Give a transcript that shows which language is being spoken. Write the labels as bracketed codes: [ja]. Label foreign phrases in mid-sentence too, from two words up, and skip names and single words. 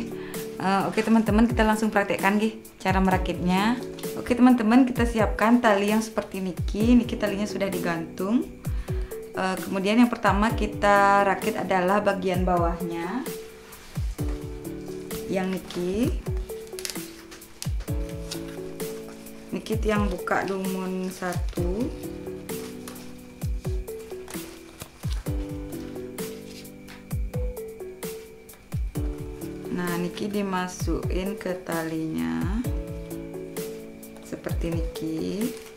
[id] Oke teman-teman, kita langsung praktekkan nih cara merakitnya. Oke teman-teman, kita siapkan tali yang seperti niki talinya sudah digantung. Kemudian yang pertama kita rakit adalah bagian bawahnya yang niki yang buka dumun 1. Nah niki dimasukin ke talinya seperti niki.